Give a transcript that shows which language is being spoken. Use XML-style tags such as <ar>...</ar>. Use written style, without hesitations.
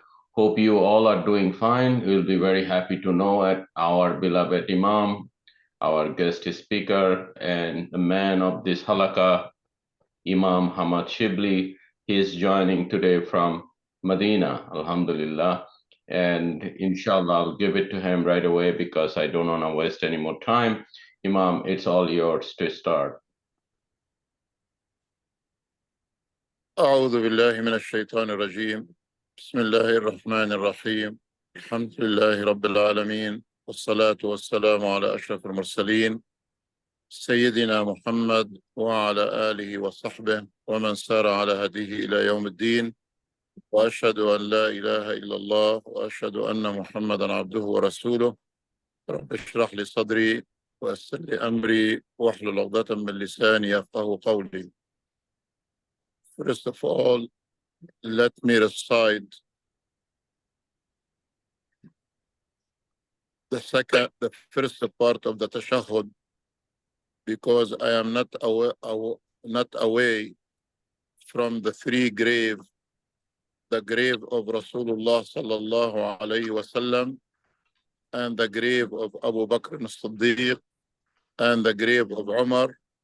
<en>Hope you all are doing fine. We'll be very happy to know that our beloved Imam, our guest speaker, and the man of this halaqah, Imam Hamad Shibli, he is joining today from Medina, Alhamdulillah. And inshallah, I'll give it to him right away because I don't want to waste any more time. Imam, it's all yours to start.</en> <ar>أعوذ بالله من الشيطان الرجيم بسم الله الرحمن الرحيم الحمد لله رب العالمين والصلاة والسلام على أشرف المرسلين سيدنا محمد وعلى آله وصحبه ومن سار على هديه إلى يوم الدين وأشهد أن لا إله إلا الله وأشهد أن محمدا عبده ورسوله رب اشرح لي صدري ويسر لي أمري واحلل عقدة من لساني يفقهوا قولي.</ar> <en>First of all, let me recite the first part of the tashahhud because I am not away from the three graves, the grave of Rasulullah sallallahu alayhi wasallam, and the grave of Abu Bakr as-Siddiq, and the grave of Umar.</en>